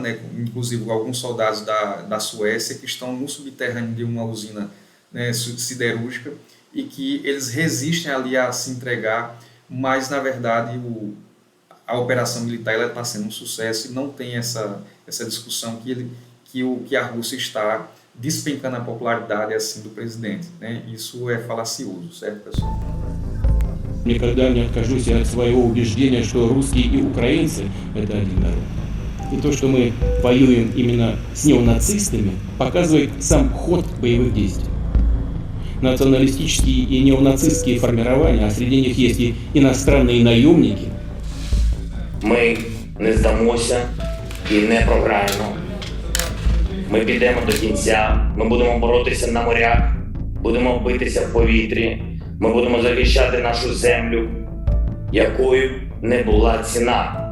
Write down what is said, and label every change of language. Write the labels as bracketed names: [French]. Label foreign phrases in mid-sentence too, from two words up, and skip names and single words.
[Portuguese] né, inclusive alguns soldados da Suécia, que estão no subterrâneo de uma usina, né, siderúrgica, e que eles resistem ali a se entregar, mas na verdade a operação militar está sendo um sucesso e não tem essa discussão que a Rússia está despencando a popularidade assim do presidente, né? Isso é falacioso, certo, pessoal? [Russian] Никогда не откажусь от своего убеждения, что русские и украинцы – это один народ. И то, что мы воюем именно с неонацистами, показывает сам ход боевых действий. Националистические и неонацистские формирования, а среди них есть и иностранные наемники. [Ukrainian] Ми не здамося і не програємо. Ми підемо до кінця, ми будемо боротися на морях, будемо битися в повітрі, ми будемо захищати нашу землю, якою не була ціна.